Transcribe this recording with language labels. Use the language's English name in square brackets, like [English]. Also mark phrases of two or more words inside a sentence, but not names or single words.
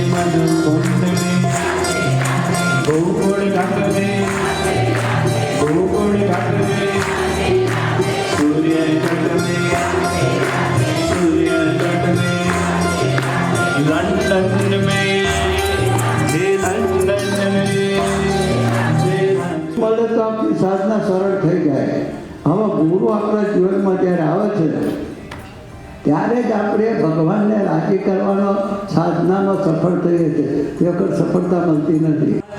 [Hindi] कुंड में गोकुल घाट में सूर्य घाट में लंदन में [Gujarati] મળે તો આપણી સાધના સરળ થઈ જાય. હવે ગુરુ આપણા જીવનમાં જ્યારે આવે છે ત્યારે જ આપણે ભગવાનને રાજી કરવાનો સાધનામાં સફળ થઈએ છીએ. તે વખત સફળતા મળતી નથી.